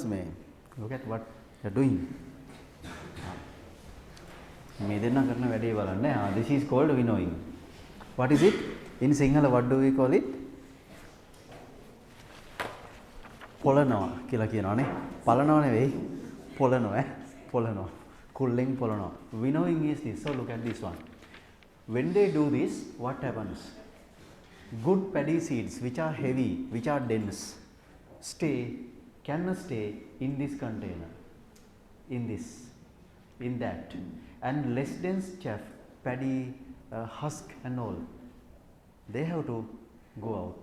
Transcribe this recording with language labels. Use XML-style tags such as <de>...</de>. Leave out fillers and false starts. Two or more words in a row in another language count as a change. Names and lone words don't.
<en>Look at what they are doing. This is called winnowing. What is it? In Sinhala, what do we call it?</en> <si>පොළනවා. කිලා කියනවානේ. පලනවා නෙවෙයි. පොළනවා. පොළනවා. කුල්ලෙන් පොළනවා.</si> <en>Winnowing is this. So look at this one. When they do this, what happens? Good paddy seeds which are heavy, which are dense, cannot stay in this container, in that, and less dense chaff, paddy, husk and all, they have to go out.</en>